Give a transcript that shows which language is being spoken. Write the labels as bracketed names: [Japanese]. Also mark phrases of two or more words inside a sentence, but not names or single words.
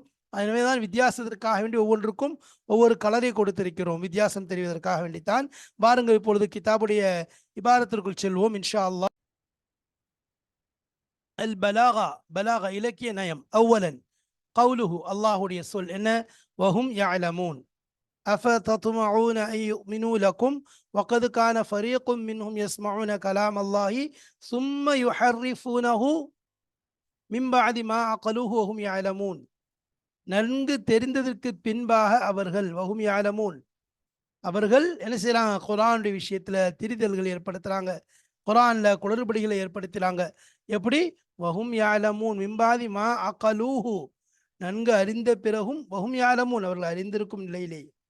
[Tamil] எனவேதான் வித்தியாசத்திற்காக வேண்டி ஒவ்வொன்றுக்கும் ஒவ்வொரு கலரை கொடுத்திருக்கிறோம், வித்தியாசம் தெரிவதற்காக வேண்டித்தான். வாருங்கள் இப்பொழுது கிதாபுடைய இபாரத்திற்குள் செல்வோம் [Arabic] إن شاء الله. البلاغة, [Tamil] பலாகா இலக்கிய நயம். [Arabic] أولا قوله, [Tamil] அல்லாஹுடைய சொல் என்ன? [Arabic] وهم يعلمون أفتطمعون أن يؤمنوا لكم وقد كان فريق منهم يسمعون كلام الله ثم يحرفونه من بعد ما عقلوه وهم يعلمون. [Tamil] நன்கு தெரிந்ததற்கு பின்பாக அவர்கள் [Arabic] وهم يعلمون, [Tamil] அவர்கள் என்ன செய்யறாங்க? குர்ஆனுடைய விஷயத்துல திரிதல்கள் ஏற்படுத்துறாங்க, குர்ஆன்ல குளறுபடிகளை ஏற்படுத்துறாங்க. எப்படி? [Arabic] وهم يعلمون من بعد ما عقلوه, [Tamil] நன்கு அறிந்த பிறகும் [Arabic] وهم يعلمون, [Tamil] அவர்கள் அறிந்திருக்கும் நிலையிலே.